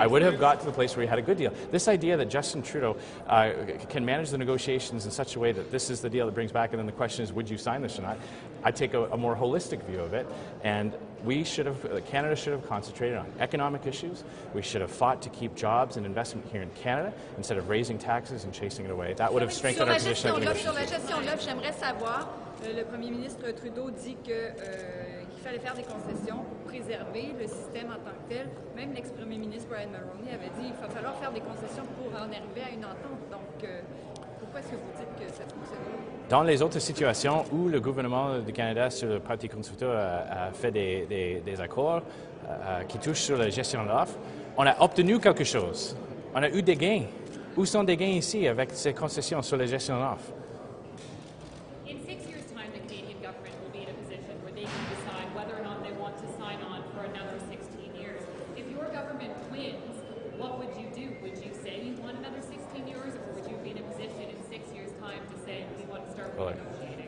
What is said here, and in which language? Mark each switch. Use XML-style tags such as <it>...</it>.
<en>I would have got to the place where we had a good deal. This idea that Justin Trudeau can manage the negotiations in such a way that this is the deal that brings back, and then the question is, would you sign this or not? I take a more holistic view of it, and Canada should have concentrated on economic issues. We should have fought to keep jobs and investment here in Canada instead of raising taxes and chasing it away. That would have strengthened our position.</en> <fr>Sur la gestion de l'offre, j'aimerais savoir, le premier ministre Trudeau dit qu'il fallait faire des concessions pour préserver le système en tant que tel. Même l'ex-premier ministre Brian Mulroney avait dit qu'il va falloir faire des concessions pour en arriver à une entente. Donc, pourquoi est-ce que vous dites que ça fonctionne? Dans les autres situations où le gouvernement du Canada sur le Parti conservateur a fait des accords qui touchent sur la gestion de l'offre, on a obtenu quelque chose. On a eu des gains. Où sont des gains ici avec ces concessions sur la gestion de l'offre?</fr> <en>In 6 years' time, the Canadian government will be in a position where they can decide whether or not they want to sign on for another 16 years. If your government wins, what would you do? Would you say you want another 16 years, or would you be in a position in 6 years' time to say we want to start renegotiating?</en>